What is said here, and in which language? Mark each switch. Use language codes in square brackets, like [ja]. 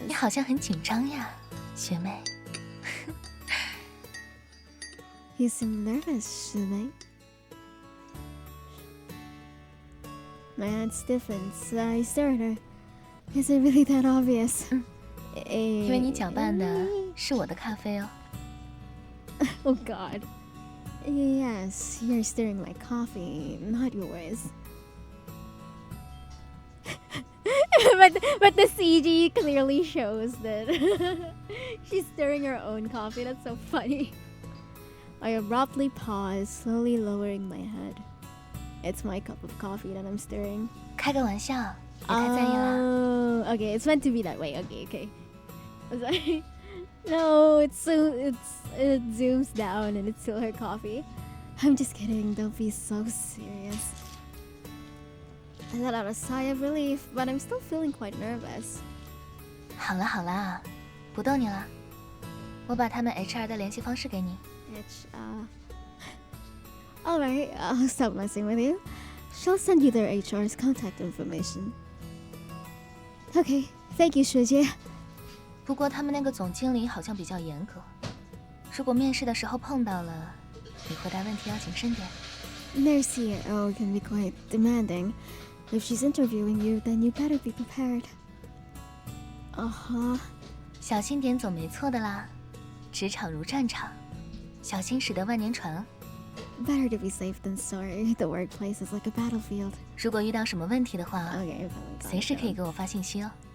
[zh] 你好像很紧张呀，学妹。 [en] You seem nervous, Soulmate. My hand stiffens. I stare at her. Is it really that obvious? [zh] 因为你搅拌的是我的咖啡哦。 [en] Oh God. Yes, you're stirring my coffee, not yours. but the CG clearly shows that she's stirring her own coffee. That's so funny. I abruptly pause, slowly lowering my head. It's my cup of coffee that I'm stirring. [zh] 开个玩笑，别太在意啦。 [en] Oh, okay, it's meant to be that way. Okay. I was like, no, it zooms down and it's still her coffee. I'm just kidding. Don't be so serious. I let out a sigh of relief, but I'm still feeling quite nervous. [zh] 好啦，不逗你了。我把他们 HR 的联系方式给你。 [en] Alright, I'll stop messing with you. She'll send you their HR's contact information. Okay, thank you, 学姐。 [zh] 不过他们那个总经理好像比较严格，如果面试的时候碰到了，你回答问题要谨慎点。 [en] Their CEO can be quite demanding. If she's interviewing you, then you better be prepared. [zh] 小心点总没错的啦。职场如战场，小心驶得万年船。 [en] Better to be safe than sorry. The workplace is like a battlefield. [zh] 如果遇到什么问题的话， [en] Okay, [zh] 随时可以给我发信息哦。